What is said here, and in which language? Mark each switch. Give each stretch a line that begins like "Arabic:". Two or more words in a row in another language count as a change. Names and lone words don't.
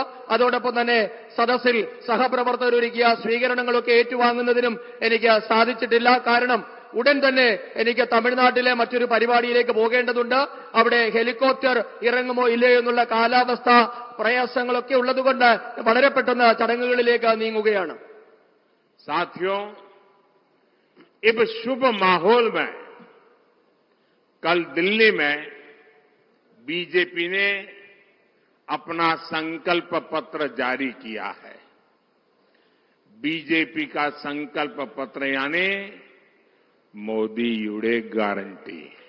Malayalam: അതോടൊപ്പം തന്നെ സദസ്സിൽ സഹപ്രവർത്തകർ ഒരുക്കിയ സ്വീകരണങ്ങളൊക്കെ ഏറ്റുവാങ്ങുന്നതിനും എനിക്ക് സാധിച്ചിട്ടില്ല. കാരണം ഉടൻ തന്നെ എനിക്ക് തമിഴ്നാട്ടിലെ മറ്റൊരു പരിപാടിയിലേക്ക് പോകേണ്ടതുണ്ട്. അവിടെ ഹെലികോപ്റ്റർ ഇറങ്ങുമോ ഇല്ലയോ എന്നുള്ള കാലാവസ്ഥ പ്രയാസങ്ങളൊക്കെ ഉള്ളതുകൊണ്ട് വളരെ പെട്ടെന്ന് ചടങ്ങുകളിലേക്ക് നീങ്ങുകയാണ്.
Hindi: साथियों, इस शुभ माहौल में कल दिल्ली में बीजेपी ने अपना संकल्प पत्र जारी किया है। बीजेपी का संकल्प पत्र यानी मोदी युडे गारंटी।